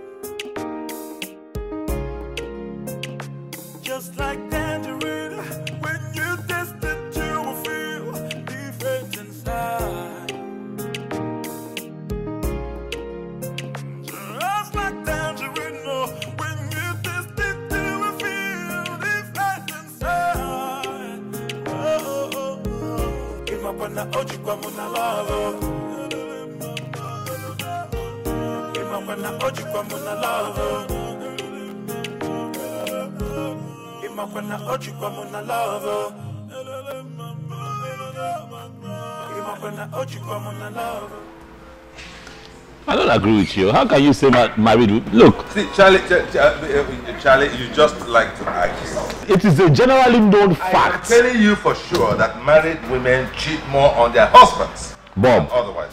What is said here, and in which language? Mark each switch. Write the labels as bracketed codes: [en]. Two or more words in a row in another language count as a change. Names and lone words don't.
[en] Just like tangerine, when you taste it, you will feel different inside. Just like tangerine, oh, when you taste it, you will feel different inside. Oh, oh, oh. [ig] Imapana oji kwa muna love. Imapana oji kwa muna love. Imapana oji kwa muna love. Imapana oji kwa muna love. [en] I don't agree with you. How can you say married? Look. See, Charlie, you just like to argue. It is a generally known fact. I'm telling you for sure that married women cheat more on their husbands. Bob, otherwise.